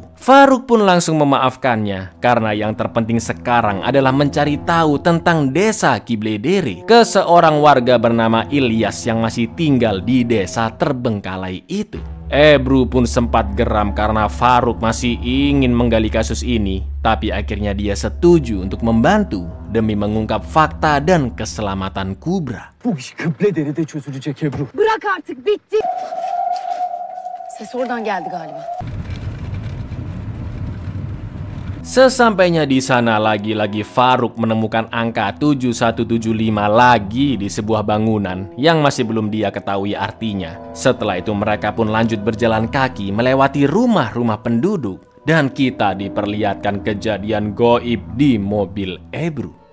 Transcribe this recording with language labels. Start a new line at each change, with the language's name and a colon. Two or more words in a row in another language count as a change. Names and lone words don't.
Indonesian: Faruk pun langsung memaafkannya karena yang terpenting sekarang adalah mencari tahu tentang desa Kibledere ke seorang warga bernama Ilyas yang masih tinggal di desa terbengkalai itu. Ebru pun sempat geram karena Faruk masih ingin menggali kasus ini, tapi akhirnya dia setuju untuk membantu demi mengungkap fakta dan keselamatan Kubra.
Turkish: Bu iş Kibledere'de çözülecek Ebru. Bırak artık, bitti. Ses oradan geldi galiba.
Indonesian: Sesampainya di sana lagi-lagi Faruk menemukan angka 7175 lagi di sebuah bangunan yang masih belum dia ketahui artinya. Setelah itu mereka pun lanjut berjalan kaki melewati rumah-rumah penduduk dan kita diperlihatkan kejadian goib di mobil Ebru.